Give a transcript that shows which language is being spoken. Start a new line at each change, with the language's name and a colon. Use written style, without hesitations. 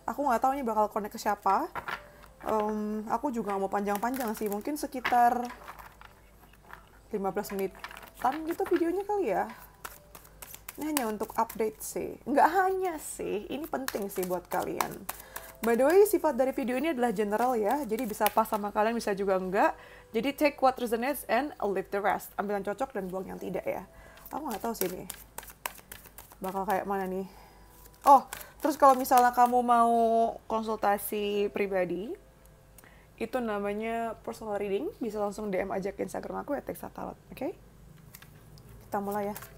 Indonesian: Aku nggak tahu ini bakal connect ke siapa. Aku juga nggak mau panjang-panjang sih, mungkin sekitar 15 menitan gitu videonya kali ya. Ini hanya untuk update sih. Nggak hanya sih, ini penting sih buat kalian. By the way, sifat dari video ini adalah general ya, jadi bisa pas sama kalian, bisa juga enggak.
English: Jadi take what resonates and leave the rest.
Indonesian: Ambil yang cocok dan buang yang tidak ya. Aku nggak tahu sih nih bakal kayak mana nih. Oh, terus kalau misalnya kamu mau konsultasi pribadi, itu namanya personal reading, bisa langsung DM aja ke Instagram aku ya, @teksatarot. Oke? Kita mulai ya.